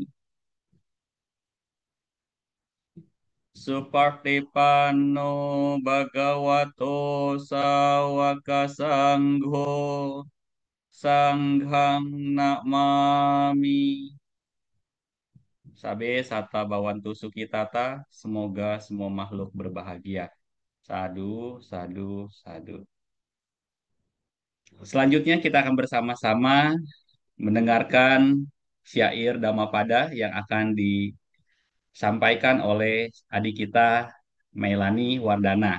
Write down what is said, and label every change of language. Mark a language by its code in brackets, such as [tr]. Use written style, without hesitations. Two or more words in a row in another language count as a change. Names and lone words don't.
[pi] Supartipano Bhagavato Sawaka Sangho Sanghang Namami. Sabe Sata Bawantu Sukitata, [id] semoga semua makhluk berbahagia. [pi] Sadu, sadu, sadu. [id] Selanjutnya kita akan bersama-sama mendengarkan syair Dhammapada yang akan disampaikan oleh adik kita Melani Wardana.